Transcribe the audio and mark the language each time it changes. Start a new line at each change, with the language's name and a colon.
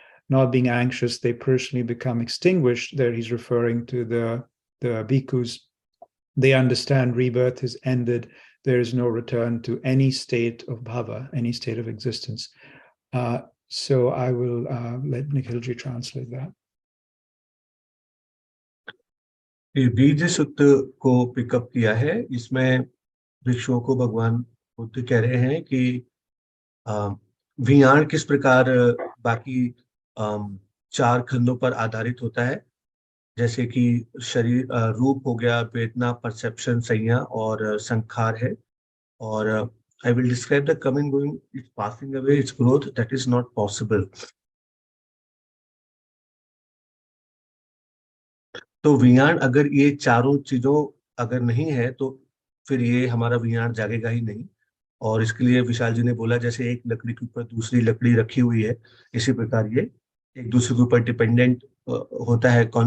English: Not being anxious, they personally become extinguished. There he's referring to the bhikkhus. They understand rebirth is ended. There is no return to any state of bhava, any state of existence. So I will let Nikhilji translate that.
Hindi: ये बीज सूत्र को pickup किया है। इसमें भिक्षुओं को भगवान बुद्ध कह रहे हैं कि विज्ञान किस प्रकार बाकी चार खंडों पर आधारित होता है, जैसे कि शरीर, रूप हो गया, वेदना, परसेप्शन, संज्ञा और संखार है।
English: और I will describe the coming, going, it's passing away, its growth, that is not possible.
Hindi: तो विज्ञान, अगर ये चारों चीजों अगर नहीं है तो फिर ये हमारा विज्ञान जागेगा ही नहीं। और इसके लिए विशाल जी ने बोला, जैसे एक लकड़ी के ऊपर दूसरी लकड़ी रखी हुई है, इसी प्रकार ये एक दूसरे के ऊपर डिपेंडेंट होता है।